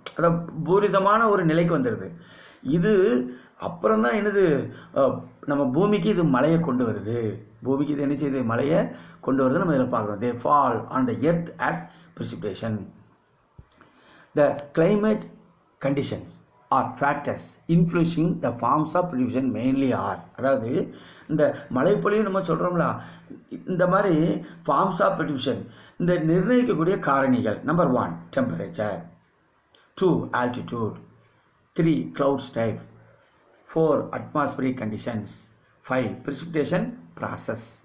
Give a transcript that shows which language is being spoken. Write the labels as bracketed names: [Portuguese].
[Tamil] அதாவது பூரிதமான ஒரு நிலைக்கு வந்துடுது. இது அப்புறம் தான் என்னது, நம்ம பூமிக்கு இது மழையை கொண்டு வருது. பூமிக்கு இது என்ன செய்யுது? மழையை கொண்டு வருது. நம்ம இதில் பார்க்குறோம். [English] They fall on the earth as precipitation. The climate conditions are factors influencing the forms of precipitation mainly are. [Tamil] அதாவது இந்த மழைப்பொழிவு நம்ம சொல்கிறோம்ல, இந்த மாதிரி [English] forms of precipitation [Tamil] இந்த நிர்ணயிக்கக்கூடிய காரணிகள்: number 1 temperature, [English] 2 altitude, 3 cloud type, 4 atmospheric conditions, 5 precipitation process.